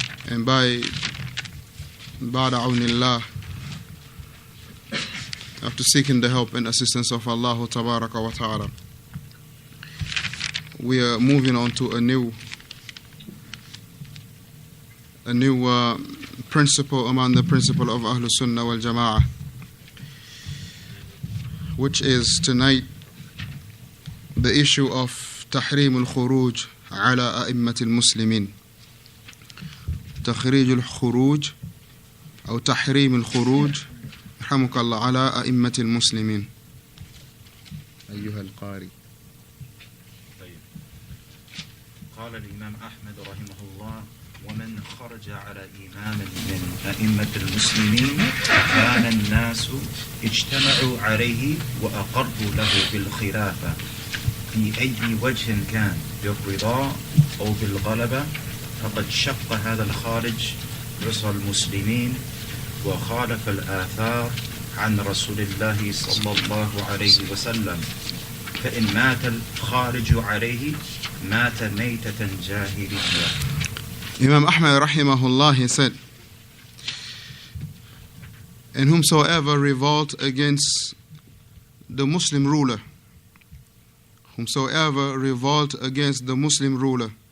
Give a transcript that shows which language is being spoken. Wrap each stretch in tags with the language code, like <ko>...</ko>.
<en>And by Ba'da awnillah, after seeking the help and assistance of Allah Tabaraka wa Ta'ala, we are moving on to a new principle among the principle of As-Sunnah wal Jama'ah, which is tonight the issue of</en> <ar>تحريم الخروج على أئمة المسلمين. تخريج الخروج أو تحريم الخروج رحمك الله على أئمة المسلمين. أيها القارئ. طيب. قال الإمام أحمد رحمه الله: ومن خرج على إمام من أئمة المسلمين كان الناس اجتمعوا عليه وأقروا له بالخلافة في أي وجه كان، بالرضا أو بالغلبة، فقد شق هذا الخارج رضا المسلمين وخالف الآثار عن رسول الله صلى الله عليه وسلم. فإن مات الخارج عليه مات ميتة جاهلية.</ar> <en>Imam Ahmad rahimahullah, he said, and whomsoever revolt against the Muslim ruler, whomsoever revolt against the Muslim ruler.</en>